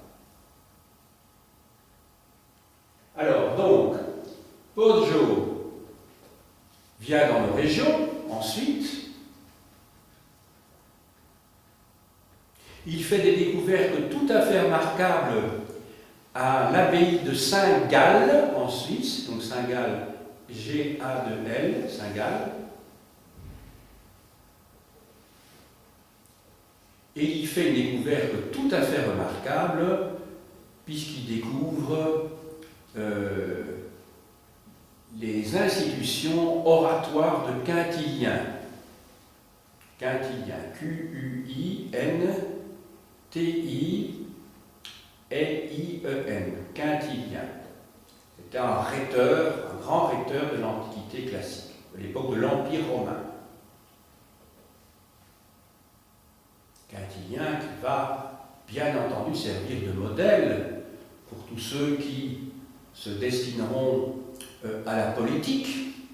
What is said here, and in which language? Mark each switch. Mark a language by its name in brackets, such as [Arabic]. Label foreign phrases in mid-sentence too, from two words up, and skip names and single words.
[French] Alors, donc, Poggio vient dans nos régions, ensuite, Il fait des découvertes tout à fait remarquables à l'abbaye de Saint-Gall, en Suisse, donc Saint-Gall, G-A-2-L, Saint-Gall. Et il fait une découverte tout à fait remarquable, puisqu'il découvre les institutions oratoires de Quintilien. Quintilien, Q-U-I-N-T-I-L-I-E-N, Quintilien. C'était un rhéteur, un grand rhéteur de l'Antiquité classique, de l'époque de l'Empire romain. Quintilien qui va bien entendu servir de modèle pour tous ceux qui se destineront à la politique.